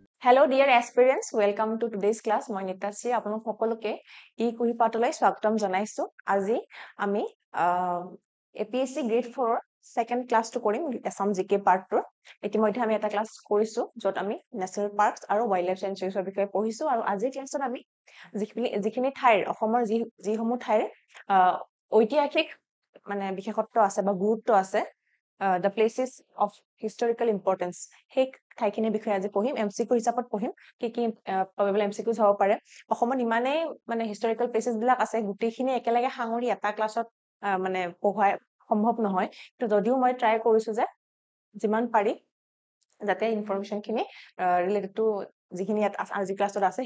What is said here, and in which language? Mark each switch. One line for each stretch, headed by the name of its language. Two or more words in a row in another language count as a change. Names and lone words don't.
English: Hello dear aspirants, welcome to today's class.
Assamese: মই নিতাশ্ৰী আপোনালোক সকলোকে ই কুহি পাঠলৈ স্বাগতম জনাইছো। আজি আমি
English: APSC grade 4 second class
Assamese: to কৰিম Assam GK part 2 ইতিমধ্যে আমি এটা ক্লাস কৰিছো যত আমি
English: national parks
Assamese: আৰু
English: wildlife sanctuaryৰ
Assamese: বিষয়ে পঢ়িছো আৰু আজি ক্লাছত আমি যিখিনি ঠাইৰ অসমৰ যিসমূহ ঠাইৰ ঐতিহাসিক মানে বিশেষত্ব আছে বা গুৰুত্ব আছে
English: the places of historical importance
Assamese: সেই ঠাইখিনিৰ বিষয়ে আজি পঢ়িম এমসিকিউ হিচাপত পঢ়িম কি
English: probable MCQs
Assamese: হ'ব পাৰে অসমত ইমানেই মানে
English: historical places
Assamese: বিলাক আছে গুটেইখিনি একেলগে সাঙৰি এটা ক্লাছত মানে পঢ়াই সম্ভৱ নহয় তো যদিও মই ট্ৰাই কৰিছো যে যিমান পাৰি যাতে ইনফৰমেশন খিনি
English: related to
Assamese: যিখিনি আজি ক্লাছত আছে